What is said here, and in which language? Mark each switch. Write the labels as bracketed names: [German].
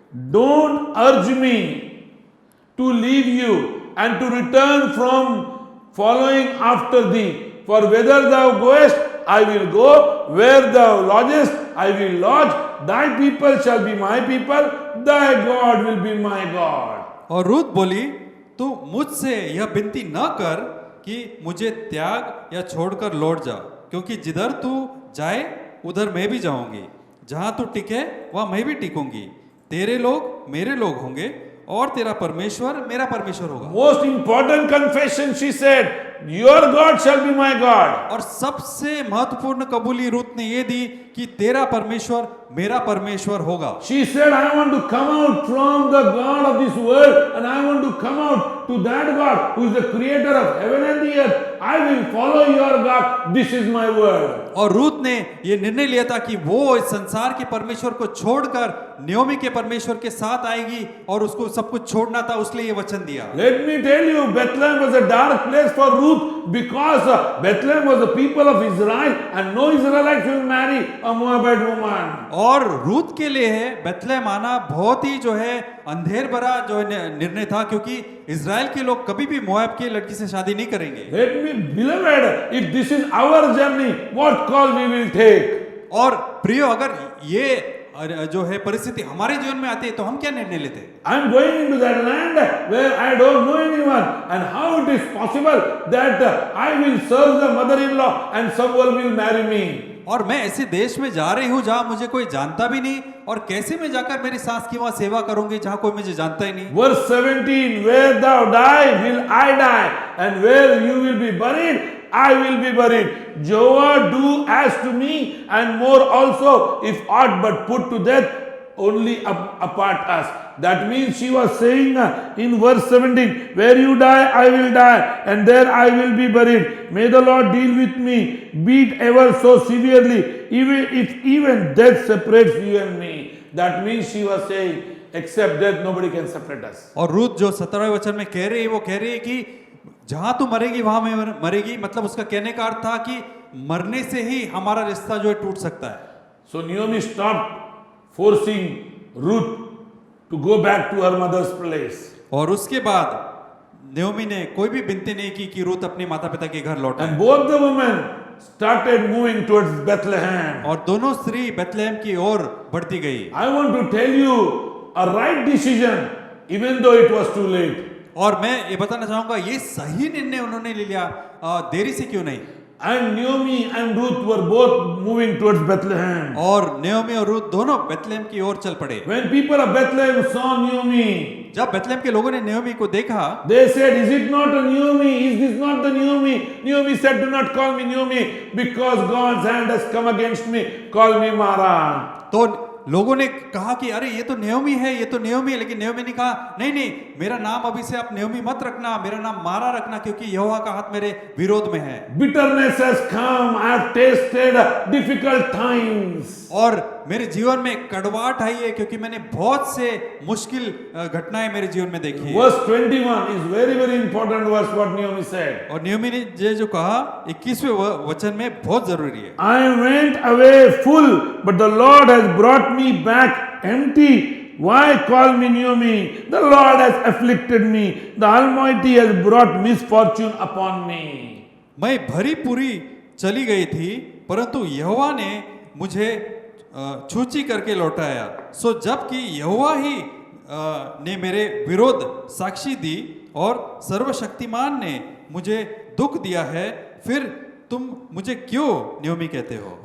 [English] don't urge me to leave you and to return from following after thee. For whether thou goest, I will go. Where thou lodgest, I will lodge. Thy people shall be my people. Thy God will be my God. [Hindi] और रूत बोली, तू मुझसे यह विनती न कर कि मुझे त्याग या छोड़कर लौट जा, क्योंकि जिधर तू जाए उधर मैं भी जाऊंगी, जहां तू टिके वहां मैं भी टिकूंगी। तेरे लोग मेरे लोग होंगे और तेरा परमेश्वर मेरा परमेश्वर होगा। [English] Most important confession, she said, your God shall be my God. [Hindi] और सबसे महत्वपूर्ण कबूली रूत ने ये दी कि तेरा परमेश्वर मेरा परमेश्वर होगा। [English] She said, I want to come out from the God of this world and I want to come out to that God who is the creator of heaven and the earth. I will follow your God. This is my word. [Hindi] और रूत ने ये निर्णय लिया था कि वो इस संसार के परमेश्वर को छोड़कर नयोमी के परमेश्वर के साथ आएगी और उसको सब कुछ छोड़ना था, उसलिए ये वचन दिया। [English] Let me tell you, Bethlehem was a dark place for Ruth because Bethlehem was the people of Israel and no Israelites will marry a Moabite woman. [Hindi] और रूत के लिए है बेथलेहम आना बहुत ही जो है अंधेर भरा जो निर्णय था, क्योंकि इज़राइल के लोग कभी भी मोआब की लड़की से शादी नहीं करेंगे। [English] Let me, beloved, if this is our journey, what call we will take? [Hindi] और प्रियो, अगर ये जो है परिस्थिति हमारे जीवन में आती है तो हम क्या निर्णय लेते हैं? [English] I am going into that land where I don't know anyone, and how it is possible that I will serve the mother-in-law and someone will marry me? [Hindi] और मैं ऐसे देश में जा रही हूँ जहां मुझे कोई जानता भी नहीं, और कैसे मैं जाकर मेरी सास की वहां सेवा करूंगी जहां कोई मुझे जानता ही नहीं। [English] Verse 17, where thou die, will I die, and where you will be buried, I will be buried. Jehovah do as to me, and more also, if aught but put to death, only apart us. That means she was saying in verse 17, where you die, I will die, and there I will be buried. May the Lord deal with me, be it ever so severely, even death separates you and me. That means she was saying, except death, nobody can separate us. [Hindi] और रूत जो 17वें वचन में कह रही है, वो कह रही है कि जहां तू मरेगी वहां मैं मरेगी, मतलब उसका कहने का अर्थ था कि मरने से ही हमारा रिश्ता जो है टूट सकता है। [English] So Naomi stopped forcing Ruth to go back to her mother's place. [Hindi] और उसके बाद नयोमी ने कोई भी विनती नहीं की कि रूत अपने माता पिता के घर लौटे। [English] And both the women started moving towards Bethlehem. [Hindi] और दोनों स्त्री बेथलेहम की ओर बढ़ती गई। [English] I want to tell you a right decision, even though it was too late. [Hindi] और मैं ये बताना चाहूंगा, ये सही निर्णय उन्होंने ले लिया, देरी से क्यों नहीं। [English] And Naomi and Ruth were both moving towards Bethlehem. [Hindi] और नयोमी और रूत दोनों बेथलेहम की ओर चल पड़े। [English] When people of Bethlehem saw Naomi, [Hindi] जब बेथलेहम के लोगों ने नयोमी को देखा, [English] they said, is it not a Naomi? Is this not the Naomi? Naomi said, do not call me Naomi, because God's hand has come against me. Call me Mara. [Hindi] तो लोगों ने कहा कि अरे ये तो नयोमी है, ये तो नयोमी है, लेकिन नयोमी ने कहा नहीं नहीं, मेरा नाम अभी से आप नयोमी मत रखना, मेरा नाम मारा रखना, क्योंकि यहोवा का हाथ मेरे विरोध में है। [English] Bitterness has come. I have tasted difficult times. [Hindi] और मेरे जीवन में कड़वाहट आई है, क्योंकि मैंने बहुत से मुश्किल घटनाएं मेरे जीवन में देखी है। [English] Verse 21 is very, very important verse what Naomi said. [Hindi] और नयोमी ने ये जो कहा 21वें वचन में बहुत जरूरी है। [English] I went away full, but the Lord has brought me back empty. Why call me Naomi? The Lord has afflicted me. The Almighty has brought misfortune upon me. [Hindi] मैं भरी पूरी चली गई थी, परंतु यहोवा ने मुझे छूची करके लौटाया। सो जबकि यहोवा ही ने मेरे विरोध साक्षी दी और सर्वशक्तिमान ने मुझे दुख दिया है, फिर तुम मुझे क्यों नयोमी कहते हो?